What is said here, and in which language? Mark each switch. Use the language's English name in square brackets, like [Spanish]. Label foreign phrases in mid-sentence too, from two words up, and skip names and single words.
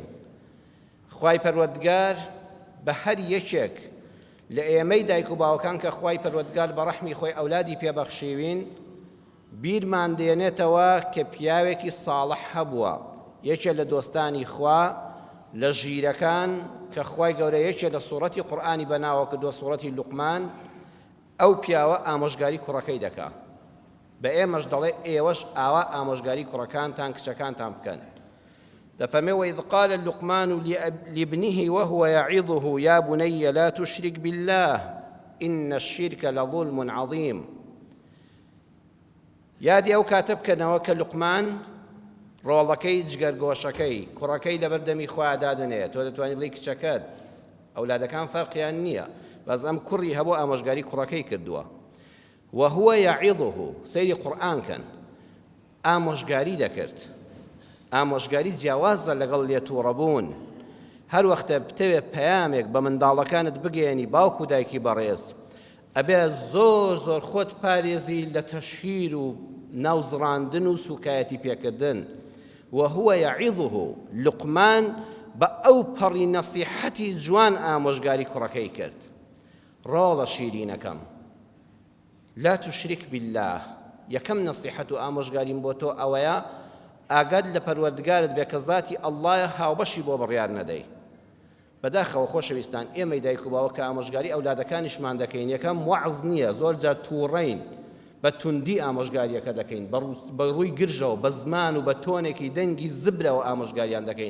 [Central Kurdish] خوای پەروەردگار بە هەر یەکێک لە ئێمەی دایک و باوەکان کە خوای پەروەردگار بە ڕەحمی خۆی ئەولادی پێبەخشیوین، بیرمان دێنێتەوە کە پیاوێکی ساڵح هەبووە، یەکێ لە دۆستانی خوا لە ژیرەکان کە خوای گەورە یەکێ لە سوورەتی قورئانی بەناوە کردووە، سوورەتی لوقمان. ئەو پیاوە ئامۆژگاری کوڕەکەی دەکا، بە ئێمەش دەڵێ ئێوەش ئاوا ئامۆژگاری کوڕەکانتان، کچەکانتان بکەن. دەفەرمێ [Arabic] وإذ قال لقمان لابنه وهو يعظه يا بني لا تشرك بالله إن الشرك لظلم عظيم. [Central Kurdish] یادی ئەو کاتە بکەنەوە کە لوقمان ڕۆڵەکەی جگەرگۆشەکەی کوڕەکەی لەبەر دەمی خۆیان دادنێت. تۆ دەتوانیت بڵێی کچەکەت، ئەولادەکان فەرقیان نییە، بەس ئەم کوڕی هەبوو ئامۆژگاری کوڕەکەی کردووە. [Arabic] وهو يعظه، [Central Kurdish] سەیری قورئان کەن، ئامۆژگاری دەکرد. ئامۆژگاری جیاوازە لەگەڵ لێتووڕەبوون. هەر وەختە بتەوێت پەیامێک بە منداڵەکانت بگەێنی، باوک و دایکی بەڕێز، ئەبێ زۆر زۆر خۆت پارێزی لە تەشهیر و ناوزڕاندن و سوکایەتی پێکردن. [Arabic] وهو يعظه، [Central Kurdish] لقمان بە ئەو پەڕی نەسیحەتی جوان ئامۆژگاری کوڕەکەی کرد. ڕۆڵە شیرینەکەم، [Arabic] لا تشرك بالله، [Central Kurdish] یەکەم نەسیحەت و ئامۆژگاریم بۆ تۆ ئەوەیە ئاگاد لە پەروەردگارت بێ کە زاتی ئەڵڵایە، هاوبەشی بۆ بڕیار نەدەی. بەداخەوە خۆشەویستان، ئێمەی دایک و باوە کە ئامۆژگاری ئەولادەکانیشمان دەکەین، یەکەم وەعظ نییە، زۆر جار تووڕەین، بە توندی ئامۆژگاریەکە دەکەین، بە ڕووی گرژەوە، بە زمان و بە تۆنێکی دەنگی زبرەوە ئامۆژگاریان دەکەین.